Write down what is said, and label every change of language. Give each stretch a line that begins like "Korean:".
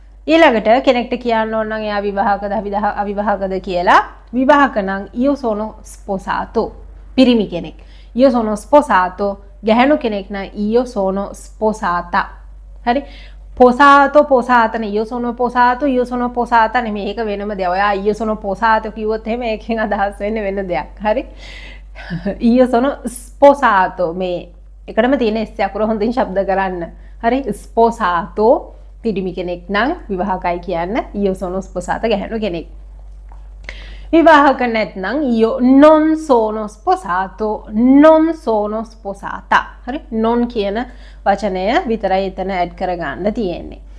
Sinhala: ඊළඟට කෙනෙක්ට කියන්න ඕන නම් එයා විවාහකද අවිවාහකද කියලා. විවාහක නම්
Italian: io sono sposato.
Sinhala: පිරිමි කෙනෙක්.
Italian: io sono sposato.
Sinhala: ගැහැණු කෙනෙක් නම්
Italian: io sono sposata.
Sinhala: හරි.
Italian: posato posata
Sinhala: නේ
Italian: io sono posata
Sinhala: නෙමෙයි ඒක වෙනම දෙයක්. ඔයා
Italian: io sono posato
Sinhala: කිව්වොත් එහෙම ඒකෙන් අදහස් වෙන්නේ වෙන දෙයක්. හරි.
Italian: io sono sposato
Sinhala: මේ එකටම තියෙන s අකුර හොඳින් ශබ්ද කරන්න. හරි.
Italian: sposato
Sinhala: පිරිමි කෙනෙක් නම් විවාහකයි කියන්න
Italian: io sono sposata
Sinhala: ගැහැණු කෙනෙක්. විවාහක නැත්නම්
Italian: io non sono sposata.
Sinhala: හරි non කියන වචනය විතරයි එතන ඇඩ් කරගන්න තියෙන්නේ.